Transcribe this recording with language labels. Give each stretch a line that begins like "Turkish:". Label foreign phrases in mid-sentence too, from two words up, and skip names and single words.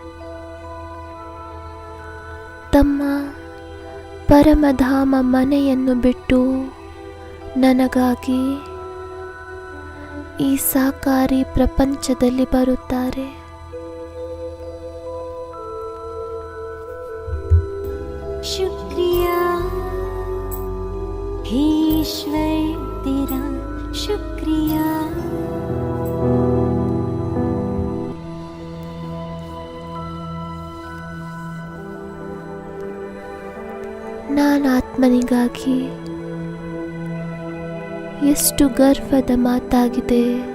Kannada: ತಮ್ಮ ಪರಮಧಾಮ ಮನೆಯನ್ನು ಬಿಟ್ಟು ನನಗಾಗಿ ಈ ಸಾಕಾರಿ ಪ್ರಪಂಚದಲ್ಲಿ ಬರುತ್ತಾರೆ.
Hindi: शुक्रिया हे ईश्वर तेरा, शुक्रिया।
Kannada: ನಾನಾತ್ಮನಿಗಾಗಿ ಎಷ್ಟು ಗರ್ವದ ಮಾತಾಗಿದೆ.